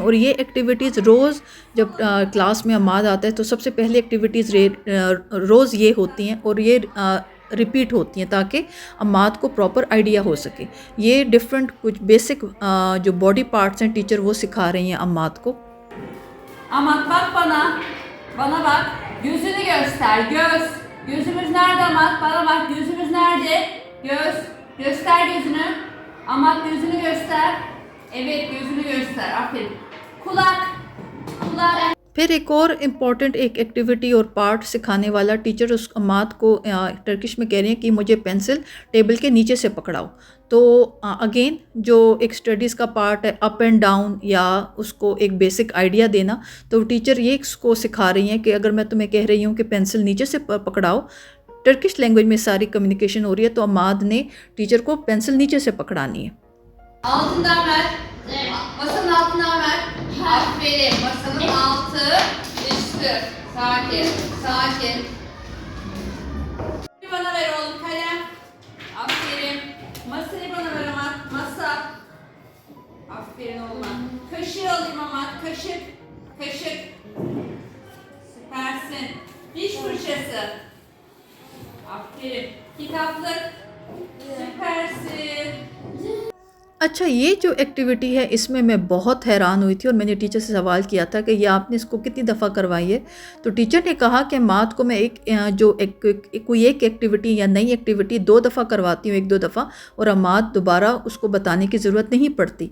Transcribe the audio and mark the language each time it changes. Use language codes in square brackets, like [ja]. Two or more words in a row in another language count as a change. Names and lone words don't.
[hi] और ये एक्टिविटीज़ रोज़ जब क्लास में अमाद आता है तो सबसे पहले एक्टिविटीज़ रोज़ ये होती हैं और ये रिपीट होती हैं ताकि अमाद को प्रॉपर आइडिया हो सके। ये डिफरेंट कुछ बेसिक जो [en] body parts [hi] हैं टीचर वो सिखा रही हैं अमाद को। [tr] Amat bak bana. Bana bak. Gözünü göster. Göz. Gözümüz nerede Amat? Bana bak. Gözümüz nerede? Göz. Göster gözünü. Amat gözünü göster. Evet gözünü göster. Aferin. Kulak. Kulak. [hi] फिर एक और इम्पॉर्टेंट एक एक्टिविटी और पार्ट सिखाने वाला टीचर उस अमाद को टर्किश में कह रहे हैं कि मुझे पेंसिल टेबल के नीचे से पकड़ाओ। तो अगेन जो एक स्टडीज़ का पार्ट है [en] up and down [hi] या उसको एक बेसिक आइडिया देना, तो टीचर ये इसको सिखा रही हैं कि अगर मैं तुम्हें कह रही हूँ कि पेंसिल नीचे से पकड़ाओ, [en] Turkish language [hi] में सारी कम्युनिकेशन हो रही है, तो अमाद ने टीचर को पेंसिल नीचे से पकड़ानी है। [tr] Altından ver. Masanın altından ver. Aferin. Masanın altı, üstü. Sakin. Sakin. Bana ver oğlum kalem. Aferin. Masayı bana ver ama. Masa. Aferin oğluma. Kaşığı alayım ama. Kaşık. Kaşık. Süpersin. Diş fırçası. Aferin. Kitaplık. Süpersin. [hi] अच्छा, ये जो एक्टिविटी है इसमें मैं बहुत हैरान हुई थी और मैंने टीचर से सवाल किया था कि ये आपने इसको कितनी दफ़ा करवाई है। तो टीचर ने कहा कि मात को मैं कोई एक एक्टिविटी या नई एक्टिविटी 2 दफ़ा करवाती हूँ, 1-2 दफ़ा, और अमाद दोबारा उसको बताने की ज़रूरत नहीं पड़ती।